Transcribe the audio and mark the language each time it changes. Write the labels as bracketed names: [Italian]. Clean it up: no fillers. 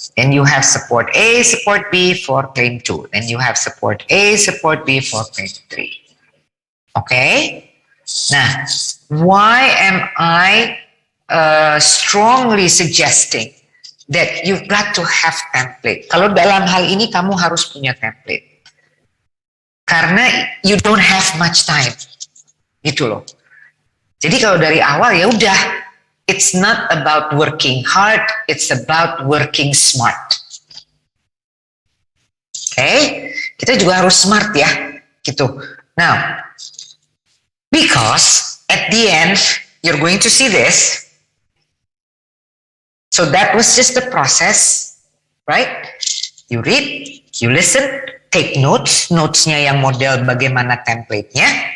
[English] Then you have support A, support B for claim 2. Then you have support A, support B for claim 3. Okay? Nah, why am I strongly suggesting that you've got to have template? [Indonesian] Kalau dalam hal ini kamu harus punya template. Karena [English] you don't have much time. [Indonesian] Gitu loh. Jadi kalau dari awal ya udah, [English] it's not about working hard, it's about working smart. Okay? [Indonesian] Kita juga harus smart ya, gitu. [English] Now, because at the end, you're going to see this. So that was just the process, right? You read, you listen, take notes, [Indonesian] notes-nya yang model bagaimana template-nya.